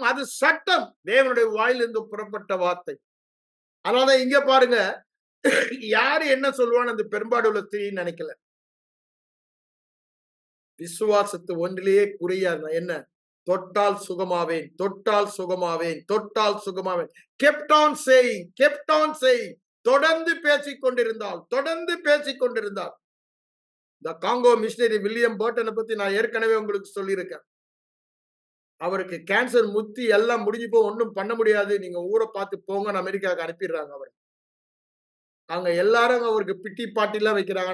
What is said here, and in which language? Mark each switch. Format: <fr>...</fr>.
<ta>அது சட்டம், தேவனுடைய வாயிலிருந்து புறப்பட்ட வார்த்தை. அதனால இங்க பாருங்க, யாரு என்ன சொல்லுவான்னு அந்த பெரும்பாடுள்ள ஸ்திரீன்னு நினைக்கல. விசுவாசத்து ஒன்றிலேயே குறியா என்ன? தொட்டால் சுகமாவேன், தொட்டால் சுகமாவேன், தொட்டால் சுகமாவேன்.</ta> <en>kept on saying, kept on saying.</en> <ta>தொடர்ந்து பேசிக் கொண்டிருந்தால், தொடர்ந்து பேசிக் கொண்டிருந்தால். இந்த காங்கோ மிஷனரி வில்லியம் பர்ட்டனை பத்தி நான் ஏற்கனவே உங்களுக்கு சொல்லியிருக்கேன். அவருக்கு கேன்சர் முத்தி எல்லாம் முடிஞ்சு போ, ஒன்றும் பண்ண முடியாது, நீங்க ஊரை பார்த்து போங்கன்னு அமெரிக்காவுக்கு அனுப்பிடுறாங்க. அவர் அங்க எல்லாரும் அவருக்கு பிட்டி பாட்டிலாம் வைக்கிறாங்க.</ta>